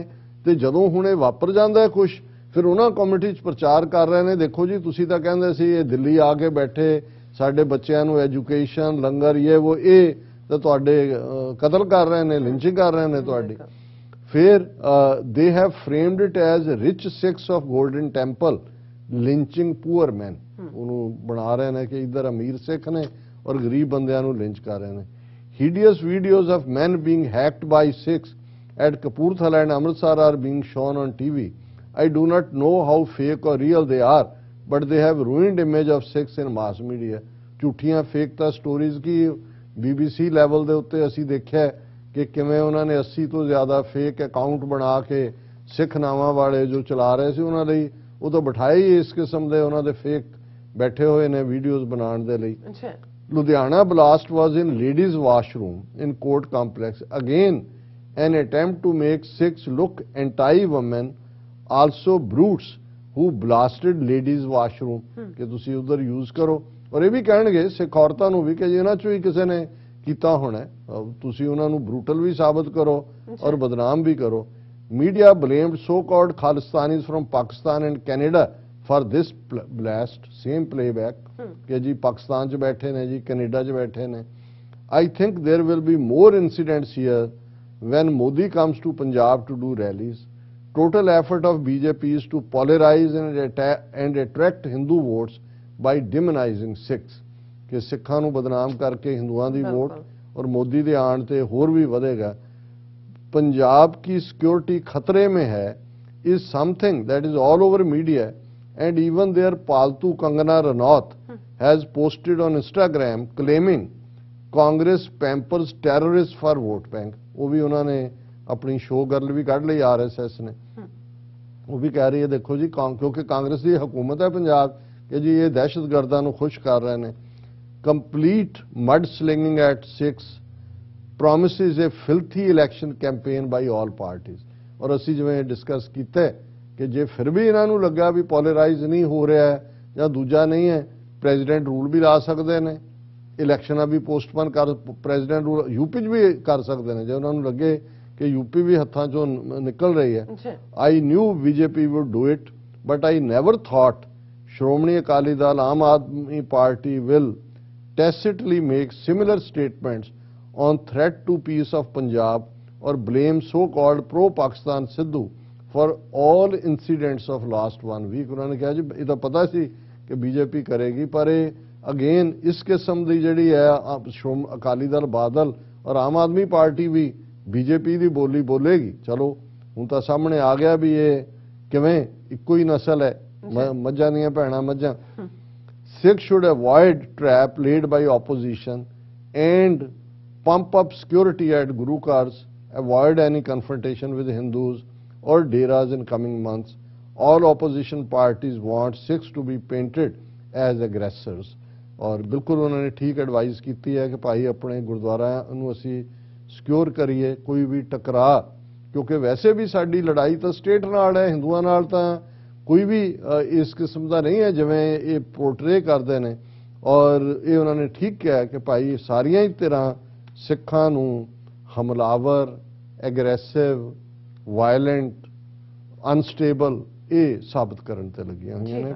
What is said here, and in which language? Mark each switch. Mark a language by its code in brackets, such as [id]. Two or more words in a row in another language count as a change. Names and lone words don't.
[pa] ਤੇ ਜਦੋਂ ਹੁਣ ਇਹ ਵਾਪਰ ਜਾਂਦਾ ਹੈ ਕੁਛ, ਫਿਰ ਉਹਨਾਂ ਕਮਿਊਨਿਟੀ 'ਚ ਪ੍ਰਚਾਰ ਕਰ ਰਹੇ ਨੇ, ਦੇਖੋ ਜੀ ਤੁਸੀਂ ਤਾਂ ਕਹਿੰਦੇ ਸੀ ਇਹ ਦਿੱਲੀ ਆ ਕੇ ਬੈਠੇ ਸਾਡੇ ਬੱਚਿਆਂ ਨੂੰ ਐਜੂਕੇਸ਼ਨ ਲੰਗਰ ਇਹ ਤਾਂ ਤੁਹਾਡੇ ਕਤਲ ਕਰ ਰਹੇ ਨੇ, ਲਿੰਚਿੰਗ ਕਰ ਰਹੇ ਨੇ ਤੁਹਾਡੀ। ਫਿਰ [en] they have framed it as rich Sikhs of Golden Temple lynching poor man, [pa] ਉਹਨੂੰ ਬਣਾ ਰਹੇ ਨੇ ਕਿ ਇੱਧਰ ਅਮੀਰ ਸਿੱਖ ਨੇ ਔਰ ਗਰੀਬ ਬੰਦਿਆਂ ਨੂੰ ਲਿੰਚ ਕਰ ਰਹੇ ਨੇ। [en] hideous videos of men being hacked by Sikhs at Kapurthala and Amritsar are being shown on TV. I do not know how fake or real they are, but they have ruined image of Sikhs in mass media. [pa] ਝੂਠੀਆਂ ਫੇਕ ਤਾਂ ਸਟੋਰੀਜ਼ ਕੀ BBC ਲੈਵਲ ਦੇ ਉੱਤੇ ਅਸੀਂ ਦੇਖਿਆ ਕਿ ਕਿਵੇਂ ਉਹਨਾਂ ਨੇ 80 ਤੋਂ ਜ਼ਿਆਦਾ ਫੇਕ ਅਕਾਊਂਟ ਬਣਾ ਕੇ ਸਿੱਖ ਨਾਵਾਂ ਵਾਲੇ ਜੋ ਚਲਾ ਰਹੇ ਸੀ ਉਹਨਾਂ ਲਈ ਉਹ ਤਾਂ ਬਿਠਾਏ ਹੀ ਇਸ ਕਿਸਮ ਦੇ ਉਹਨਾਂ ਦੇ ਫੇਕ ਬੈਠੇ ਹੋਏ ਨੇ ਵੀਡੀਓਜ਼ ਬਣਾਉਣ ਦੇ ਲਈ। [en] Ludhiana blast was in ladies washroom in court complex, again an attempt to make Sikhs look anti-women, also brutes who blasted ladies washroom [pa] ਕਿ ਤੁਸੀਂ ਉਧਰ ਯੂਜ਼ ਕਰੋ। ਔਰ ਇਹ ਵੀ ਕਹਿਣਗੇ ਸਿੱਖ ਔਰਤਾਂ ਨੂੰ ਵੀ ਕਿ ਇਹਨਾਂ ਚੋਂ ਹੀ ਕਿਸੇ ਨੇ ਕੀਤਾ ਹੋਣਾ, ਤੁਸੀਂ ਉਹਨਾਂ ਨੂੰ ਬਰੂਟਲ ਵੀ ਸਾਬਤ ਕਰੋ ਔਰ ਬਦਨਾਮ ਵੀ ਕਰੋ। [en] Media blamed so-called Khalistanis from Pakistan and Canada for this blast, same playback [pa] ਕਿ ਜੀ ਪਾਕਿਸਤਾਨ ਚ ਬੈਠੇ ਨੇ ਜੀ ਕਨੇਡਾ ਚ ਬੈਠੇ ਨੇ [en] जी कनेडा च बैठे ने। I think there will be more incidents here when Modi comes to Punjab to do rallies. Total effort of BJP is to polarize and attract Hindu votes by demonizing Sikhs [pa] ਕਿ ਸਿੱਖਾਂ ਨੂੰ ਬਦਨਾਮ ਕਰਕੇ ਹਿੰਦੂਆਂ ਦੀ ਵੋਟ ਔਰ ਮੋਦੀ ਦੇ ਆਣ ਤੇ ਹੋਰ ਭੀ ਵਧੇਗਾ। [hi] पंजाब की सिक्योरिटी खतरे में है [en] is something that is all over media, and even their paltu Kangana Ranaut has posted on Instagram claiming Congress pampers terrorists for vote bank. [hi] वो भी उन्होंने अपनी शो गर्ल भी कढ़ ली RSS ने, वो भी कह रही है देखो जी क्योंकि कांग्रेस की हुकूमत है पंजाब कि जी ये दहशतगर्दां नूं खुश कर रहे हैं। [en] Complete mudslinging at Sikhs promises a filthy election campaign by all parties. [pa] और ਅਸੀਂ ਜਿਵੇਂ ਡਿਸਕਸ ਕੀਤਾ ਕਿ ਜੇ ਫਿਰ ਵੀ ਇਹਨਾਂ ਨੂੰ ਲੱਗਾ ਵੀ ਪੋਲਰਾਈਜ਼ ਨਹੀਂ ਹੋ ਰਿਹਾ ਜਾਂ ਦੂਜਾ ਨਹੀਂ ਹੈ, ਪ੍ਰੈਜ਼ੀਡੈਂਟ ਰੂਲ ਵੀ ਲਾ ਸਕਦੇ ਨੇ, ਇਲੈਕਸ਼ਨਾਂ ਵੀ ਪੋਸਟਪੋਨ ਕਰ, ਪ੍ਰੈਜ਼ੀਡੈਂਟ ਰੂਲ ਯੂਪੀ 'ਚ ਵੀ ਕਰ ਸਕਦੇ ਨੇ ਜੇ ਉਹਨਾਂ ਨੂੰ ਲੱਗੇ ਕਿ ਯੂਪੀ ਵੀ ਹੱਥਾਂ 'ਚੋਂ ਨਿਕਲ ਰਹੀ ਹੈ। [en] I knew BJP would do it but I never thought Shiromani Akali Dal Aam Aadmi Party will tacitly make similar statements on threat to peace of Punjab or blame so-called pro-Pakistan Sidhu for all incidents of last 1 week. [hi] उन्होंने कहा जी ये तो पता सी कि बीजेपी करेगी पर अगेन इस किस्म की जिहड़ी है श्रोम अकाली दल बादल और आम आदमी पार्टी भी बीजेपी की बोली बोलेगी। [pa] ਚਲੋ ਹੁਣ ਤਾਂ ਸਾਹਮਣੇ ਆ ਗਿਆ ਭੀ ਯੇ ਕਿਵੇਂ ਇੱਕੋ ਹੀ ਨਸਲ ਹੈ, ਮੱਝਾਂ ਦੀਆਂ ਭੈਣਾਂ ਮੱਝਾਂ। [en] Sikhs should avoid trap laid by opposition and pump up security at Guru Cars, avoid any confrontation with Hindus or Deras in coming months. All opposition parties want Sikhs to be painted as aggressors. [hi] और बिल्कुल उन्होंने ठीक एडवाइस की है कि भाई अपने गुरुद्वारा [pa] ਨੂੰ ਅਸੀਂ ਸਿਕਿਉਰ ਕਰੀਏ, ਕੋਈ ਵੀ ਟਕਰਾ ਕਿਉਂਕਿ ਵੈਸੇ ਵੀ ਸਾਡੀ ਲੜਾਈ ਤਾਂ ਸਟੇਟ ਨਾਲ ਹੈ, ਹਿੰਦੂਆਂ ਨਾਲ ਤਾਂ ਕੋਈ ਵੀ ਇਸ ਕਿਸਮ ਦਾ ਨਹੀਂ ਹੈ ਜਿਵੇਂ ਇਹ ਪੋਰਟਰੇ ਕਰਦੇ ਨੇ। ਔਰ ਇਹ ਉਹਨਾਂ ਨੇ ਠੀਕ ਕਿਹਾ ਕਿ ਭਾਈ ਸਾਰੀਆਂ ਹੀ ਤਰ੍ਹਾਂ ਸਿੱਖਾਂ ਨੂੰ ਹਮਲਾਵਰ, ਐਗਰੈਸਿਵ, ਵਾਇਲੈਂਟ, ਅਨਸਟੇਬਲ ਇਹ ਸਾਬਤ ਕਰਨ ਤੇ ਲੱਗੀਆਂ ਹੋਈਆਂ ਨੇ।